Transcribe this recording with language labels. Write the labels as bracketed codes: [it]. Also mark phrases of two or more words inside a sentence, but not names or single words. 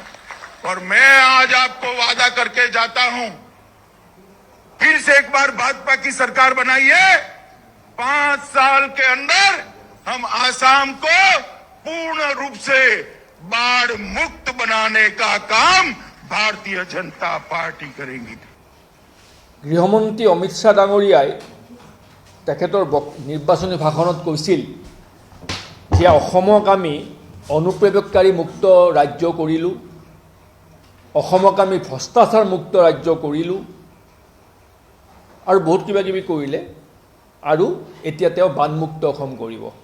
[hi] और मैं आज आपको वादा करके जाता हूं, फिर से एक बार भाजपा की सरकार बनाइए, 5 साल के अंदर हम आसाम को पूर्ण रूप से बाढ़ मुक्त बनाने का काम भारतीय जनता पार्टी करेगी। [as] গৃহমন্ত্ৰী অমিত শ্বাহ ডাঙৰীয়াই তেখেতৰ নিৰ্বাচনী ভাষণত কৈছিল যে অসমক আমি অনুপ্ৰৱেশকাৰী মুক্ত ৰাজ্য কৰিলোঁ, অসমক আমি ভ্ৰষ্টাচাৰ মুক্ত ৰাজ্য কৰিলোঁ আৰু বহুত কিবা কিবি কৰিলে, আৰু এতিয়া তেওঁ বানমুক্ত অসম কৰিব।